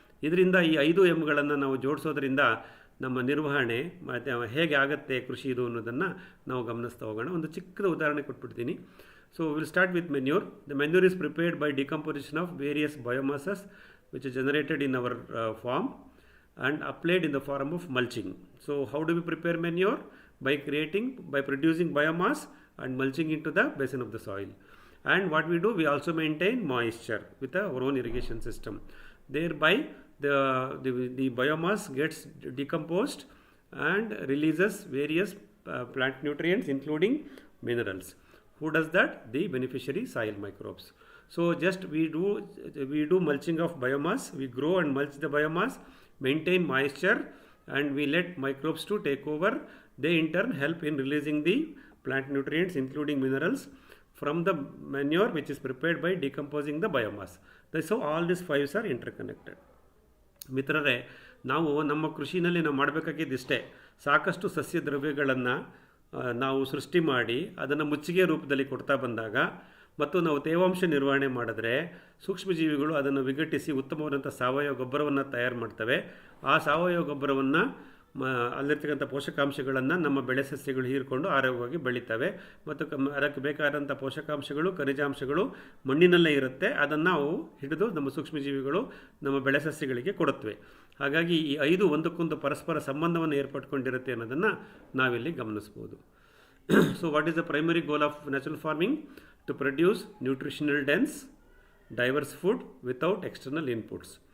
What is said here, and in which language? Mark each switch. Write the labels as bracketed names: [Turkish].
[Kannada] ಇದರಿಂದ ಈ 5 ಎಮ್ಗಳನ್ನು ನಾವು ಜೋಡಿಸೋದ್ರಿಂದ ನಮ್ಮ ನಿರ್ವಹಣೆ ಮತ್ತು ಹೇಗೆ ಆಗುತ್ತೆ ಕೃಷಿ ಇದು ಅನ್ನೋದನ್ನು ನಾವು ಗಮನಿಸ್ತಾ ಹೋಗೋಣ. ಒಂದು ಚಿಕ್ಕದ ಉದಾಹರಣೆ ಕೊಟ್ಬಿಡ್ತೀನಿ. [English] So we will start with manure. The manure is prepared by decomposition of various biomasses which is generated in our farm and applied in the form of mulching. So how do we prepare manure? by producing biomass and mulching into the basin of the soil. And what we do, we also maintain moisture with our own irrigation system. Thereby the biomass gets decomposed and releases various plant nutrients including minerals. Who does that? The beneficiary soil microbes. So just we do mulching of biomass, we grow and mulch the biomass, maintain moisture, and we let microbes to take over. They in turn help in releasing the plant nutrients including minerals from the manure which is prepared by decomposing the biomass. So all these fives are interconnected. [Kannada] ಮಿತ್ರರೇ, ನಾವು ನಮ್ಮ ಕೃಷಿನಲ್ಲಿ ನಾವು ಮಾಡಬೇಕಾಗಿದ್ದಿಷ್ಟೇ, ಸಾಕಷ್ಟು ಸಸ್ಯ ದ್ರವ್ಯಗಳನ್ನು ನಾವು ಸೃಷ್ಟಿ ಮಾಡಿ ಅದನ್ನು ಮುಚ್ಚಿಗೆ ರೂಪದಲ್ಲಿ ಕೊಡ್ತಾ ಬಂದಾಗ ಮತ್ತು ನಾವು ತೇವಾಂಶ ನಿರ್ವಹಣೆ ಮಾಡಿದ್ರೆ ಸೂಕ್ಷ್ಮಜೀವಿಗಳು ಅದನ್ನು ವಿಘಟಿಸಿ ಉತ್ತಮವಾದಂಥ ಸಾವಯವ ಗೊಬ್ಬರವನ್ನು ತಯಾರು ಮಾಡ್ತವೆ. ಆ ಸಾವಯವ ಗೊಬ್ಬರವನ್ನು ಅಲ್ಲಿರ್ತಕ್ಕಂಥ ಪೋಷಕಾಂಶಗಳನ್ನು ನಮ್ಮ ಬೆಳೆ ಸಸ್ಯಗಳು ಹೀರಿಕೊಂಡು ಆರೋಗ್ಯವಾಗಿ ಬೆಳೀತವೆ ಮತ್ತು ಅದಕ್ಕೆ ಬೇಕಾದಂಥ ಪೋಷಕಾಂಶಗಳು ಖನಿಜಾಂಶಗಳು ಮಣ್ಣಿನಲ್ಲೇ ಇರುತ್ತೆ. ಅದನ್ನು ನಾವು ಹಿಡಿದು ನಮ್ಮ ಸೂಕ್ಷ್ಮಜೀವಿಗಳು ನಮ್ಮ ಬೆಳೆ ಸಸ್ಯಗಳಿಗೆ ಕೊಡುತ್ತವೆ. ಹಾಗಾಗಿ ಈ 5 ಒಂದಕ್ಕೊಂದು ಪರಸ್ಪರ ಸಂಬಂಧವನ್ನು ಏರ್ಪಟ್ಕೊಂಡಿರುತ್ತೆ ಅನ್ನೋದನ್ನು ನಾವಿಲ್ಲಿ ಗಮನಿಸ್ಬೋದು. [English] So what is the primary goal of natural farming? To produce nutritional dense diverse food without external inputs.